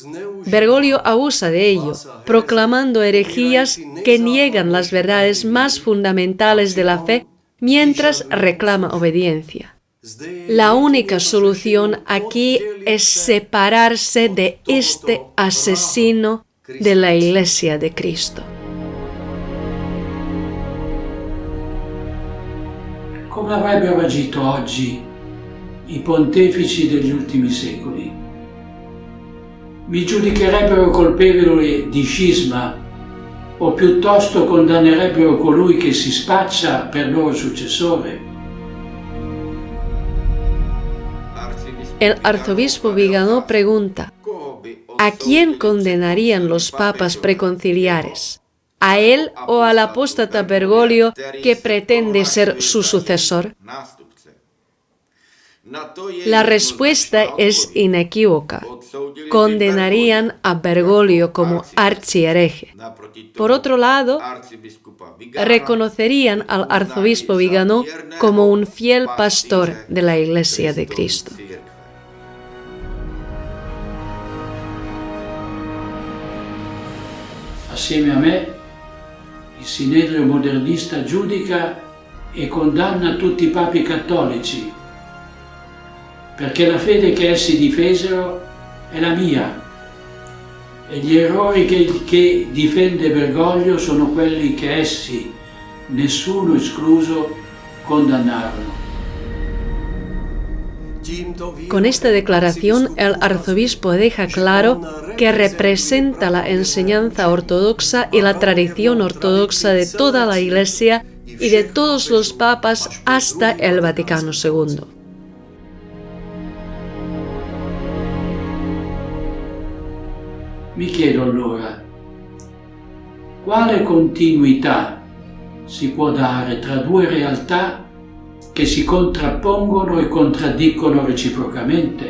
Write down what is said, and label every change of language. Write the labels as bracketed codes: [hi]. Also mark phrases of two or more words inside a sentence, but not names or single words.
[es] Bergoglio abusa de ello, proclamando herejías que niegan las verdades más fundamentales de la fe mientras reclama obediencia. La única solución aquí es separarse de este asesino de la Iglesia de Cristo. [it] Come avrebbero agito oggi i pontefici degli ultimi secoli? Mi giudicherebbero colpevole di scisma o piuttosto condannerebbero colui che si spaccia per loro successore? [es] El arzobispo Viganò pregunta, ¿a quién condenarían los papas preconciliares? ¿A él o al apóstata Bergoglio que pretende ser su sucesor? La respuesta es inequívoca. Condenarían a Bergoglio como archihereje. Por otro lado, reconocerían al arzobispo Viganò como un fiel pastor de la Iglesia de Cristo. [it] Assieme a me, il Sinedrio modernista giudica e condanna tutti i papi cattolici, perché la fede che essi difesero è la mia e gli errori che difende Bergoglio sono quelli che essi, nessuno escluso, condannarono. [es] Con esta declaración, el arzobispo deja claro que representa la enseñanza ortodoxa y la tradición ortodoxa de toda la Iglesia y de todos los papas hasta el Vaticano II. [it] Mi chiedo allora, quale continuità si può dare tra due realtà che si contrappongono e contraddicono reciprocamente?